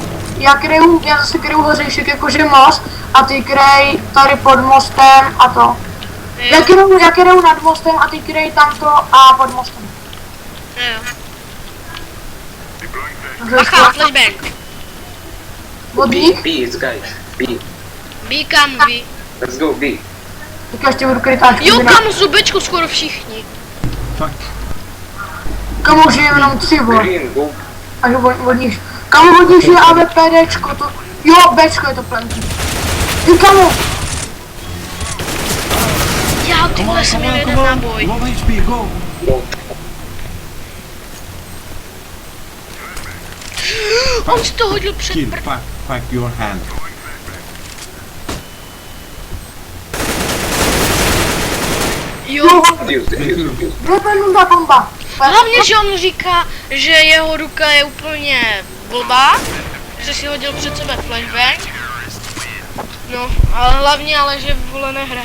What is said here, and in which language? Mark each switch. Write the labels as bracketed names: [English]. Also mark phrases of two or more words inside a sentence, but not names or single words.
[Czech] Já zase kryju hořejšek jakože most a ty kryj tady pod mostem a to. Já kryju nad mostem a ty kryj tamto a pod mostem. Jo. Takže Bacha, flashbang. vodník, [English] B, it's guys. B. [Czech] B kam, B. [English] Let's go B. [Czech] tak já ještě budu kryt Ačko. Jo, kam z Bčku skoro všichni. Fuck. Kamu už je jenom 3, vole. [English] Green, go. [Czech] Až vodníš. Kamu vodníš je AWPDčko, to... Jo, Bčko je to plenky. Ty kamu! Já, ty vole, jsem měl jeden náboj. [English] Low HP, go. Go. [Czech] On si to hodil před [English] Kill, fuck your hand. [Czech] Jo, Defuse. Kde je ta bomba? hlavně, že on říká, že jeho ruka je úplně blbá, že si hodil před sebe flashbang. No, ale hlavně, ale že vole nehraje.